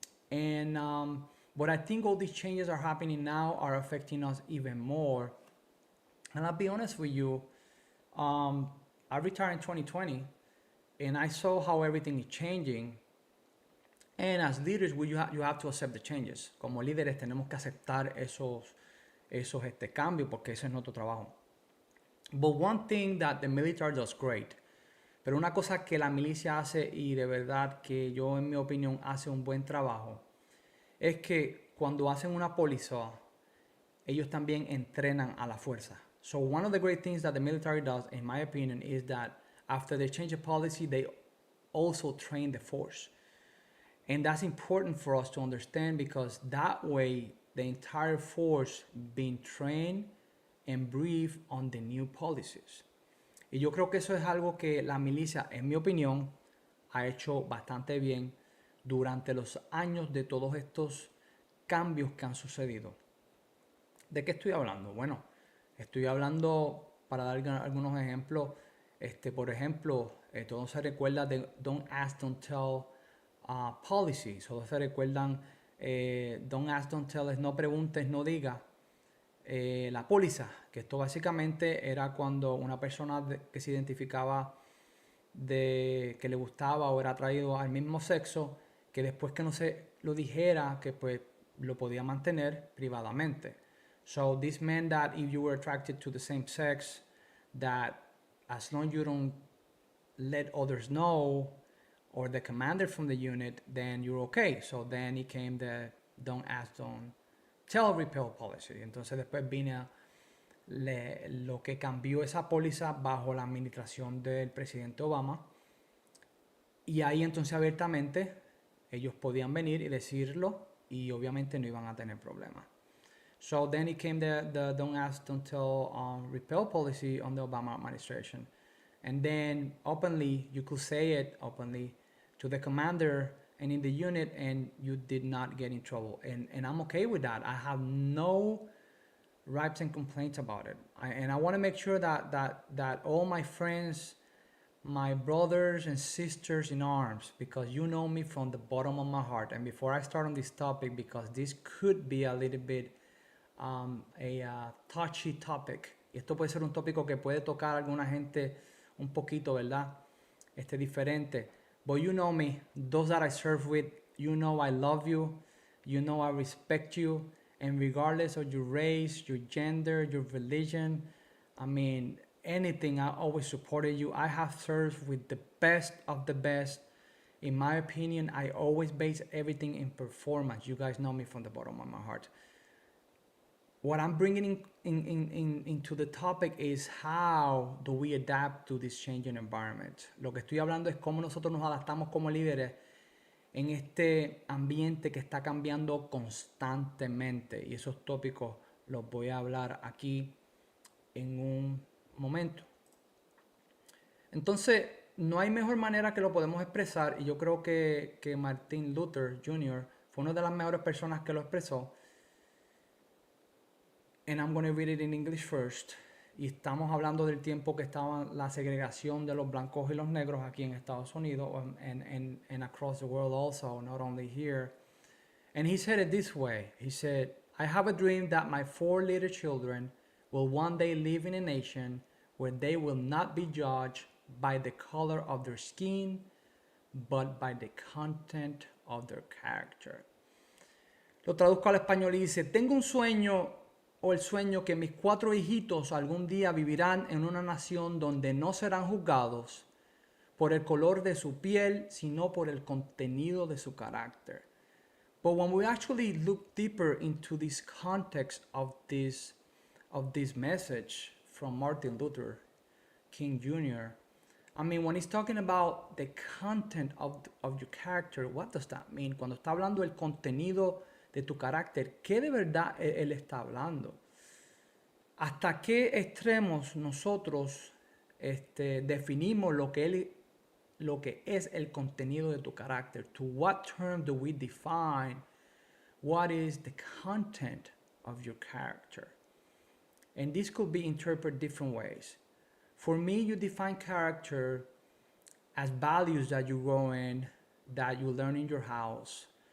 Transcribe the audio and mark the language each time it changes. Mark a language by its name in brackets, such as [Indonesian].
[English] And but I think all these changes are happening now are affecting us even more. And I'll be honest with you, I retired in 2020, and I saw how everything is changing. And as leaders, you have to accept the changes. [Spanish] Como líderes tenemos que aceptar esos cambios porque ese es nuestro trabajo. [English] But one thing that the military does great, [Spanish] pero una cosa que la milicia hace y de verdad que yo en mi opinión hace un buen trabajo, es que cuando hacen una póliza, ellos también entrenan a la fuerza. [English] So one of the great things that the military does, in my opinion, is that after they change the policy, they also train the force. And that's important for us to understand because that way the entire force being trained and briefed on the new policies. [Spanish] Y yo creo que eso es algo que la milicia, en mi opinión, ha hecho bastante bien durante los años de todos estos cambios que han sucedido. ¿De qué estoy hablando? Bueno, estoy hablando, para dar algunos ejemplos, por ejemplo, todos se recuerdan de Don't Ask, Don't Tell policy. Todos se recuerdan Don't Ask, Don't Tell es no preguntes, no digas. La póliza, que esto básicamente era cuando una persona que se identificaba de que le gustaba o era atraído al mismo sexo, que después que no se lo dijera, que pues lo podía mantener privadamente. [English] So this meant that if you were attracted to the same sex, that as long as you don't let others know or the commander from the unit, then you're okay. So then it came the don't ask, don't tell repel policy. [Spanish] Entonces después vine lo que cambió esa póliza bajo la administración del presidente Obama. Y ahí entonces abiertamente ellos podían venir y decirlo y obviamente no iban a tener problemas. [English] So then it came the don't ask, don't tell repel policy on the Obama administration. And then openly, you could say it openly to the commander and in the unit, and you did not get in trouble. And I'm okay with that. I have no gripes and complaints about it. And I want to make sure that all my friends, my brothers and sisters in arms, because you know me from the bottom of my heart. And before I start on this topic, because this could be a little bit a touchy topic. [Spanish] Y esto puede ser un tópico que puede tocar a alguna gente un poquito, ¿verdad? Diferente. [English] But you know me, those that I serve with, you know I love you, you know I respect you, and regardless of your race, your gender, your religion, I mean, anything, I always supported you. I have served with the best of the best. In my opinion, I always base everything in performance. You guys know me from the bottom of my heart. What I'm bringing into the topic is how do we adapt to this changing environment. [Spanish] Lo que estoy hablando es cómo nosotros nos adaptamos como líderes en este ambiente que está cambiando constantemente. Y esos tópicos los voy a hablar aquí en un momento. Entonces, no hay mejor manera que lo podemos expresar, y yo creo que Martin Luther Jr. fue una de las mejores personas que lo expresó. [English] And I'm going to read it in English first. [Spanish] Y estamos hablando del tiempo que estaba la segregación de los blancos y los negros aquí en Estados Unidos [English] and across the world also, not only here. And he said it this way. He said, I have a dream that my 4 little children will one day live in a nation where they will not be judged by the color of their skin, but by the content of their character. [Spanish] Lo traduzco al español y dice, tengo un sueño o el sueño que mis 4 hijitos algún día vivirán en una nación donde no serán juzgados por el color de su piel, sino por el contenido de su carácter. [English] But when we actually look deeper into this context of this message from Martin Luther King Jr., I mean, when he's talking about the content of your character, what does that mean? [Spanish] Cuando está hablando del contenido de tu carácter, ¿qué de verdad él está hablando? ¿Hasta qué extremos nosotros definimos lo que es el contenido de tu carácter? [English] To what term do we define what is the content of your character? And this could be interpreted different ways. For me, you define character as values that you grow in, that you learn in your house.